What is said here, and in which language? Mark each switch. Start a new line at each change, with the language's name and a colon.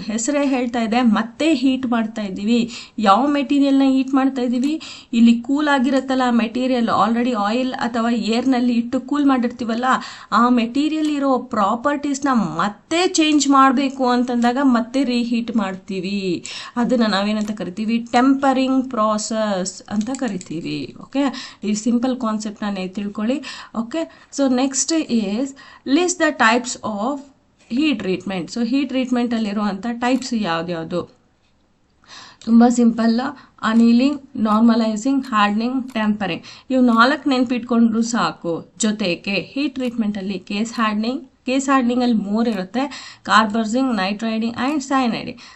Kannada: ಹೆಸರೇ ಹೇಳ್ತಾ ಇದೆ, ಮತ್ತೆ ಹೀಟ್ ಮಾಡ್ತಾ ಇದ್ದೀವಿ. ಯಾವ ಮೆಟೀರಿಯಲ್ನ ಹೀಟ್ ಮಾಡ್ತಾ ಇದ್ದೀವಿ, ಇಲ್ಲಿ ಕೂಲ್ ಆಗಿರುತ್ತಲ್ಲ ಆ ಮೆಟೀರಿಯಲ್, ಆಲ್ರೆಡಿ ಆಯಿಲ್ ಅಥವಾ ಏರ್ನಲ್ಲಿ ಇಟ್ಟು ಕೂಲ್ ಮಾಡಿರ್ತೀವಲ್ಲ, ಆ ಮೆಟೀರಿಯಲ್ ಇರೋ ಪ್ರಾಪರ್ಟೀಸ್ನ ಮತ್ತೆ ಚೇಂಜ್ ಮಾಡಬೇಕು ಅಂತಂದಾಗ ಮತ್ತೆ ರೀಹೀಟ್ ಮಾಡ್ತೀವಿ. ಅದನ್ನು ನಾವೇನಂತ ಕರಿತೀವಿ, ಟೆಂಪರಿಂಗ್ ಪ್ರಾಸೆಸ್ ಅಂತ ಕರಿತೀವಿ. ಓಕೆ, ಈ ಸಿಂಪಲ್ ಕಾನ್ಸೆಪ್ಟ್ನ ತಿಳ್ಕೊಳ್ಳಿ.
English: okay,
Kannada: so
English: Next is list the types of heat treatment.
Kannada: So heat treatment ಅಲ್ಲಿರುವಂಥ ಟೈಪ್ಸ್ ಯಾವ್ದ್ಯಾವುದು, ತುಂಬ ಸಿಂಪಲ್. ಅನಿಲಿಂಗ್, normalising, hardening, tempering. ಇವು 4 ನೆನ್ಪಿಟ್ಕೊಂಡ್ರು ಸಾಕು. ಜೊತೆಗೆ ಹೀಟ್ ಟ್ರೀಟ್ಮೆಂಟಲ್ಲಿ ಕೇಸ್ ಹಾರ್ಡ್ನಿಂಗಲ್ಲಿ 3 ಇರುತ್ತೆ, ಕಾರ್ಬರ್ಸಿಂಗ್, ನೈಟ್ರೈಡಿಂಗ್ ಆ್ಯಂಡ್ ಸೈನೈಡಿಂಗ್.